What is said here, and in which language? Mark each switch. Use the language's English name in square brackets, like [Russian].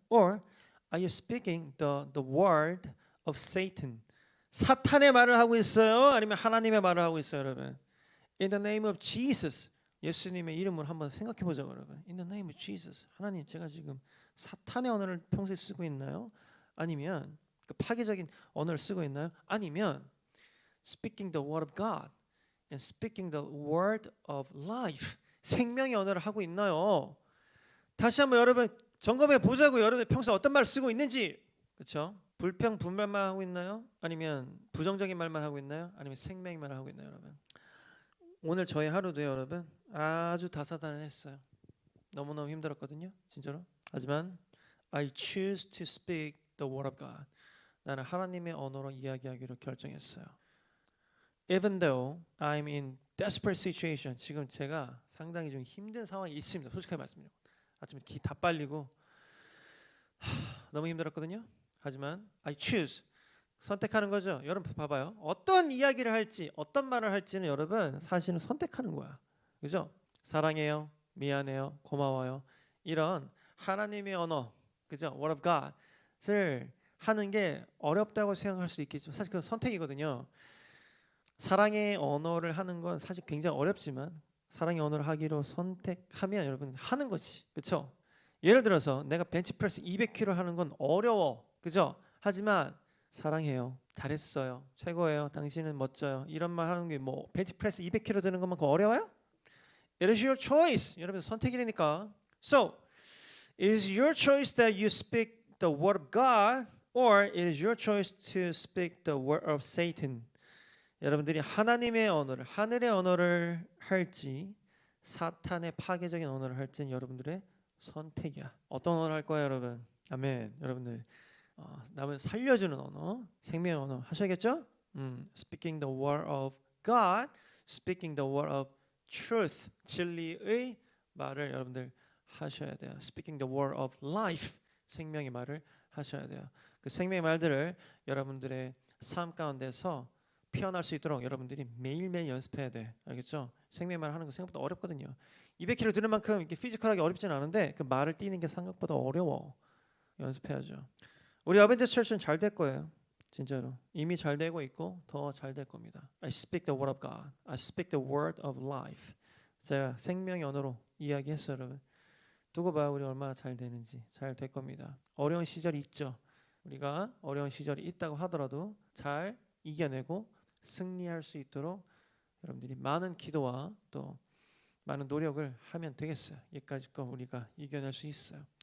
[English] Or are you speaking the word of Satan? [Korean] 사탄의 말을 하고 있어요? 아니면 하나님의 말을 하고 있어요, 여러분? [English] In the name of Jesus. [Korean] 예수님의 이름을 한번 생각해 보자고, 여러분. [English] In the name of Jesus. [Korean] 하나님, 제가 지금 사탄의 언어를 평소에 쓰고 있나요? 아니면 그 파괴적인 언어를 쓰고 있나요? 아니면 [English] speaking the word of God and speaking the word of life. [Korean] 생명의 언어를 하고 있나요? 다시 한번 여러분 점검해 보자고. 여러분 평소에 어떤 말을 쓰고 있는지. 그렇죠? 불평 분말만 하고 있나요? 아니면 부정적인 말만 하고 있나요? 아니면 생명의 말을 하고 있나요, 여러분? 오늘 저희 하루도 여러분 아주 다사다난했어요. 너무너무 힘들었거든요, 진짜로. 하지만 [English] I choose to speak the word of God. [Korean] 나는 하나님의 언어로 이야기하기로 결정했어요. [English] Even though I'm in desperate situation. [Korean] 지금 제가 상당히 좀 힘든 상황이 있습니다. 솔직하게 말씀드리고. 아침에 기 다 빨리고 너무 힘들었거든요. 하지만 [English] I choose. [Korean] 선택하는 거죠. 여러분 봐봐요. 어떤 이야기를 할지, 어떤 말을 할지는 여러분 사실은 선택하는 거야. 그죠? 사랑해요, 미안해요, 고마워요. 이런 하나님의 언어, 그죠? [English] Word of God [Korean] 을 하는 게 어렵다고 생각할 수 있겠죠. 사실 그건 선택이거든요. 사랑의 언어를 하는 건 사실 굉장히 어렵지만 사랑의 언어를 하기로 선택하면 여러분 하는 거지. 그렇죠? 예를 들어서 내가 벤치프레스 200kg 하는 건 어려워. 그죠? 하지만 사랑해요. 잘했어요. 최고예요. 당신은 멋져요. 이런 말 하는 게 뭐 벤치프레스 200kg 드는 것만큼 어려워요? [English] It is your choice. [Korean] 여러분 선택이니까. [English] So, it is your choice that you speak the word of God or it is your choice to speak the word of Satan. [Korean] 여러분들이 하나님의 언어를, 하늘의 언어를 할지 사탄의 파괴적인 언어를 할지는 여러분들의 선택이야. 어떤 언어를 할 거예요, 여러분? 아멘. 여러분들 남을 살려주는 언어, 생명의 언어 하셔야겠죠? [English] Speaking the word of God, speaking the word of truth, [Korean] 진리의 말을 여러분들 하셔야 돼요. [English] Speaking the word of life, [Korean] 생명의 말을 하셔야 돼요. 그 생명의 말들을 여러분들의 삶 가운데서 피어날 수 있도록 여러분들이 매일매일 연습해야 돼. 알겠죠? 생명의 말 하는 거 생각보다 어렵거든요. 200kg 드는 만큼 이렇게 피지컬하게 어렵지는 않은데 그 말을 띄는 게 생각보다 어려워. 연습해야죠. 우리 어벤져스 철치는 잘 될 거예요. 진짜로. 이미 잘 되고 있고 더 잘 될 겁니다. [English] I speak the word of God. I speak the word of life. [Korean] 제가 생명의 언어로 이야기했어요, 여러분. 두고 봐 우리 얼마나 잘 되는지. 잘 될 겁니다. 어려운 시절이 있죠. 우리가 어려운 시절이 있다고 하더라도 잘 이겨내고 승리할 수 있도록 여러분들이 많은 기도와 또 많은 노력을 하면 되겠어요. 여기까지 거 우리가 이겨낼 수 있어요.